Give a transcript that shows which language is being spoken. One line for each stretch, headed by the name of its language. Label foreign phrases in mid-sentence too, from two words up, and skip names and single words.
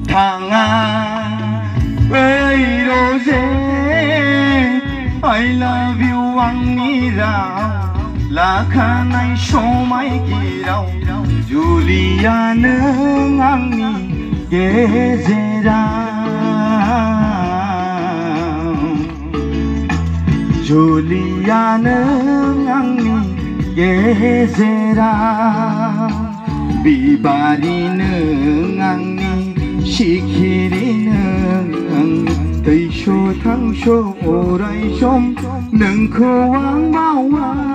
Bodo: थाङा ओइ रजे
English: I love you
Bodo: आंनि राव लाखानाय समायगिराव जुलिया नों आंनि गेजेराव जुलिया नों आंनि गेजेराव बिबारि नों आंनि सिखिरि नों आंनि दैस' थांस' अराय सम नोंखौ आं बावा